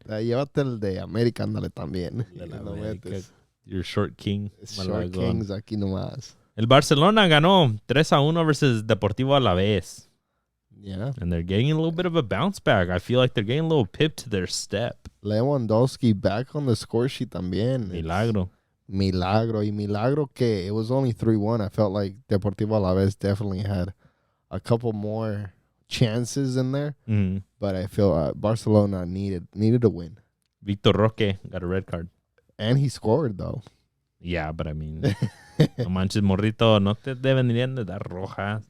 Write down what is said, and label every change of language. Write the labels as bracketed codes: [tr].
[es] Llévate el de América, ándale también. [en] Your short king. Short kings [es] aquí nomás. El Barcelona ganó 3-1 versus Deportivo Alavés. [en] Yeah. And they're getting a little bit of a bounce back. I feel like they're getting a little pip to their step. Lewandowski back on the score sheet también. [es] Milagro que [en] it was only 3-1. I felt like Deportivo Alavés definitely had a couple more chances in there. Mm-hmm. But I feel Barcelona needed a win. Victor Roque got a red card. And he scored, though. Yeah, but I mean, [es] no manches, morrito, no te deberían de dar rojas.